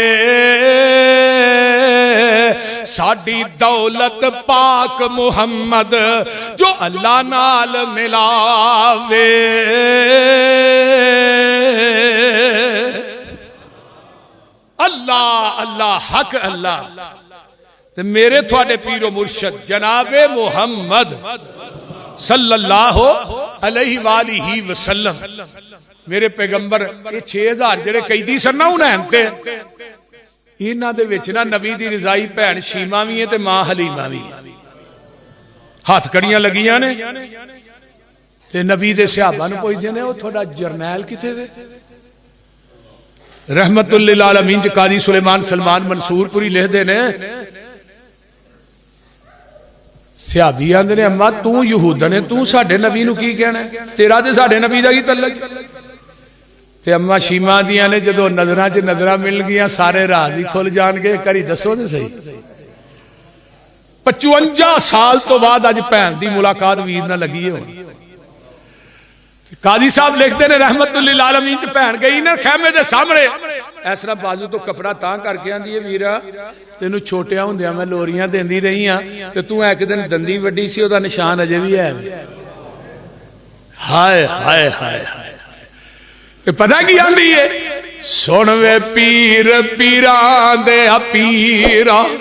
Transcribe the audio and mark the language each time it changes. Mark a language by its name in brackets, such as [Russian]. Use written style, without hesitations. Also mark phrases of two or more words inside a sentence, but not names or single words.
[Punjabi] ساڈی دولت پاک محمد جو اللہ نال ملاوے. [Arabic] الله الله حق الله. [Punjabi] تے میرے تھوڑے پیرو مرشد جناب محمد [Arabic] صلى الله عليه وآله وسلم [Punjabi] میرے پیغمبر یہ 6000 جیہڑے قیدی سن نا حنین تے انہاں دے وچ نا نبی دی رضاعی بھین شیما بھی ہے تے ماں حلیمہ بھی ہے. ہاتھ کڑیاں لگیاں نے تے نبی دے صحابہ نوں پچھدے نے او تھوڑا جرنیل کتھے وے? رحمت للعالمین چ قاضی سلیمان سلمان منصورپوری لکھدے نے صحابی آندے نے اماں تو یہودن ہے تو ساڈے نبی نوں کی کہنا تیرا تے ساڈے نبی دا کی تعلق. تے اماں شیما دیاں نے جدوں نظراں چ نظراں مل گئیاں سارے راز ہی کھل جان گے. کری دسو تے سہی 55 سال تو بعد اج بھین دی ملاقات ویر نال لگی ہے. قاضی صاحب لکھتے نے رحمت للعالمین چ بھین گئی نا خیمے دے سامنے اس طرح باجو تو کپڑا تاں کر کے آندی ہے ویرا تینوں چھوٹیا ہندیاں میں لوریاں دیندی رہی ہاں تے تو اک دن دندی وڈی سی اودا نشان اجے بھی ہے. ہائے ہائے ہائے ہائے پتہ کی آندی ہے سن وے پیر پیراں دے پیرا